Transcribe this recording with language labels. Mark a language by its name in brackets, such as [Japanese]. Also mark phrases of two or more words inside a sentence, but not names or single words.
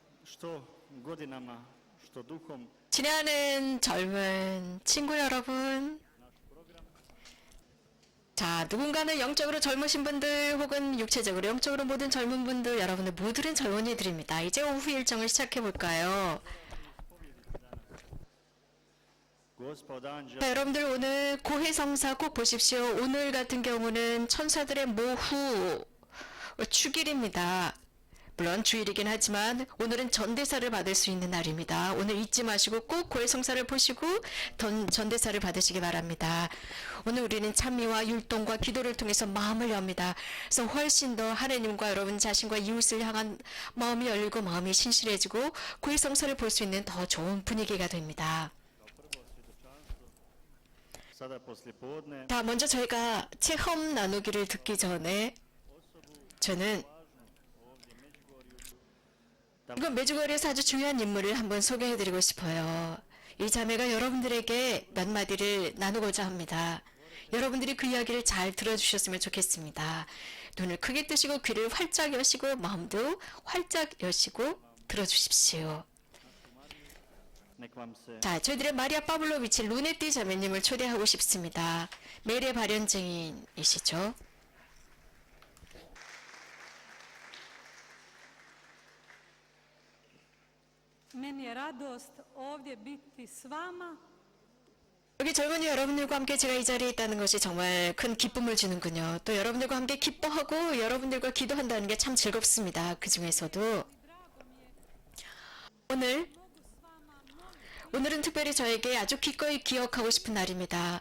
[Croatian] što godinama, što duhom [Korean] 지나는 젊은 친구 여러분, 자, 누군가는 영적으로 젊으신 분들 혹은 육체적으로 영적으로 모든 젊은 분들, 여러분들 모두는 젊은이들입니다. 이제 오후 일정을 시작해 볼까요? [Croatian] Gospod anđel [Korean] 자, 여러분들 오늘 고해성사 꼭 보십시오. 오늘 같은 경우는 천사들의 모후 축일입니다. 물론 주일이긴 하지만 오늘은 전대사를 받을 수 있는 날입니다. 오늘 잊지 마시고 꼭 고해성사를 보시고 전대사를 받으시기 바랍니다. 오늘 우리는 찬미와 율동과 기도를 통해서 마음을 엽니다. 그래서 훨씬 더 하나님과 여러분 자신과 이웃을 향한 마음이 열리고 마음이 신실해지고 고해성사를 볼 수 있는 더 좋은 분위기가 됩니다. [Croatian] sada poslijepodne [Korean] 자, 먼저 저희가 체험 나누기를 듣기 전에 저는 이건 메주거리에서 아주 중요한 인물을 한번 소개해드리고 싶어요. 이 자매가 여러분들에게 몇 마디를 나누고자 합니다. 여러분들이 그 이야기를 잘 들어주셨으면 좋겠습니다. 눈을 크게 뜨시고 귀를 활짝 여시고 마음도 활짝 여시고 들어주십시오. [Croatian] nek vam se [Korean] 자, 저희들의 마리아 파블로비치 루네띠 자매님을 초대하고 싶습니다. 매일의 발현증인이시죠? [Croatian] Meni je radost ovdje biti s vama [Korean] 여기 젊은이 여러분들과 함께 제가 이 자리에 있다는 것이 정말 큰 기쁨을 주는군요. 또 여러분들과 함께 기뻐하고 여러분들과 기도한다는 게 참 즐겁습니다. 그 중에서도 오늘은 특별히 저에게 아주 기꺼이 기억하고 싶은 날입니다.